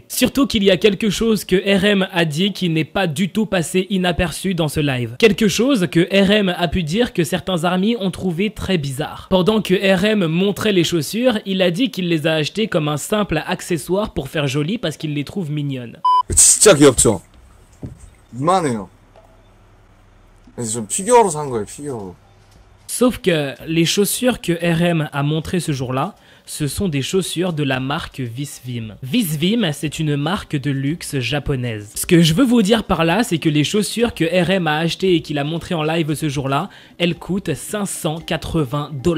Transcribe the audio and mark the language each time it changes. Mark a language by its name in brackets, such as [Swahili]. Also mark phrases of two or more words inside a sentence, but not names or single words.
[French] Surtout qu'il y a quelque chose que RM a dit qui n'est pas du tout passé inaperçu dans ce live. Quelque chose que RM a pu dire que certains armies ont trouvé très bizarre. Pendant que RM montrait les chaussures, il a dit qu'il les a achetées comme un simple accessoire pour faire joli parce qu'il les trouve mignonnes. [Korean] 진짜 귀엽죠? 이만해요. 그래서 좀 피규어로 산 거예요, 피규어로. [French] Sauf que les chaussures que RM a montrées ce jour-là, ce sont des chaussures de la marque Visvim. Visvim, c'est une marque de luxe japonaise. Ce que je veux vous dire par là, c'est que les chaussures que RM a achetées et qu'il a montrées en live ce jour-là, elles coûtent 580 $.